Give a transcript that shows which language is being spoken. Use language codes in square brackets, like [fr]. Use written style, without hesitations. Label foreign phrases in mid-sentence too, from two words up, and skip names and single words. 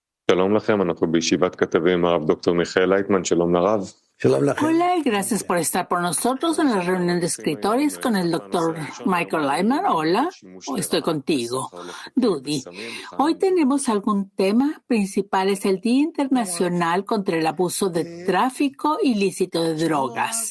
[he] שלום לכם, אנחנו בישיבת כתבים, הרב דוקטור מיכאל לייטמן, שלום לרב. [es] Hola y gracias por estar por nosotros en la reunión de escritores con el doctor Michael Lyman. Hola, estoy contigo. Dudi, hoy tenemos algún tema principal, es el Día Internacional contra el Abuso de Tráfico Ilícito de Drogas.